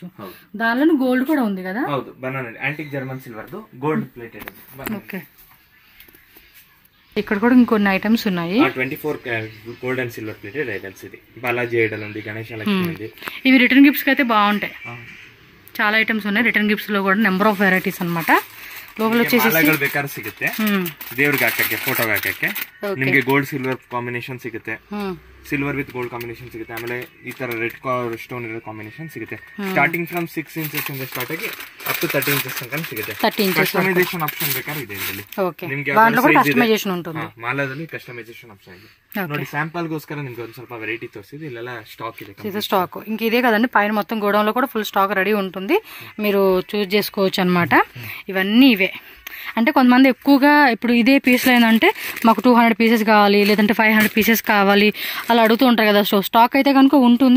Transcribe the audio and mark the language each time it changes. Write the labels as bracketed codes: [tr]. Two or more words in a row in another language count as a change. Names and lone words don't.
[te] దానిలో గోల్డ్ కూడా ఉంది కదా? ಹೌದು, బనానా [en] antique German silverದು gold plated. [te] ఓకే, ఇక్కడ కూడా ఇంకొన్ని ఐటమ్స్ ఉన్నాయి. [en] 24 gold and silver plated items. [te] ఇది [en] Balaji idol [te] ఉంది, గణేష, లక్ష్మి ఉంది. ఇవి [en] return gifts [te] కి అయితే బాగుంటాయి. చాలా ఐటమ్స్ ఉన్నాయి [en] return gifts [te] లో కూడా, [en] number of varieties [te] అన్నమాట. లోపల వచ్చేసి [kn] ಬೇಕಾದ್ರೆ ಸಿಗುತ್ತೆ, ದೇವ್ರಿಗೆ ಹಾಕಕ್ಕೆ, ಫೋಟೋಗೆ ಹಾಕಕ್ಕೆ. ನಿಮಗೆ [en] gold silver combination [kn] ಸಿಗುತ್ತೆ, [en] silver with gold combination [kn] ಸಿಗುತ್ತೆ. ಆಮೇಲೆ ಈ ತರ [en] red stone [kn] ಇರೋ ಕಾಂಬಿನೇಷನ್ ಸಿಗುತ್ತೆ. [en] starting from 6 inches [kn] ಇಂದ ಸ್ಟಾರ್ಟ್ ಆಗಿ [en] up to 30 inches [kn] ತನಕ ಸಿಗುತ್ತೆ. [en] customization option [kn] ಬೇಕಾದ್ರೆ ಇದೆ ಇದರಲ್ಲಿ. ನಿಮಗೆ [te] ಕಸ್ಟಮೈಸೇಷನ್ ఉంటుంది. [kn] ಮಾಲಾದಲ್ಲಿ [en] customization option [kn] ಇದೆ. ನೋಡಿ, ಸ್ಯಾಂಪಲ್ ಗೋಸ್ಕರ ನಿಮಗೆ ಒಂದು ಸ್ವಲ್ಪ ವೆರೈಟಿ ತೋರಿಸಿದೆ. ಇಲ್ಲೆಲ್ಲ ಸ್ಟಾಕ್ ಇದೆ. [te] ఇది స్టాక్ ఇంక ఇదే కదండి, పైన మొత్తం గోడౌన్ లో కూడా [en] full stock [te] రెడీ ఉంటుంది. మీరు చూస్ చేసుకోవచ్చు అన్నమాట. ఇవన్నీ ఇవే. అంటే కొంతమంది ఎక్కువగా ఇప్పుడు ఇదే పీస్లో ఏంటంటే మాకు 200 పీసెస్ కావాలి, లేదంటే 500 పీసెస్ కావాలి అలా అడుగుతూ ఉంటారు కదా. సో స్టాక్ అయితే కనుక ఉంటుంది.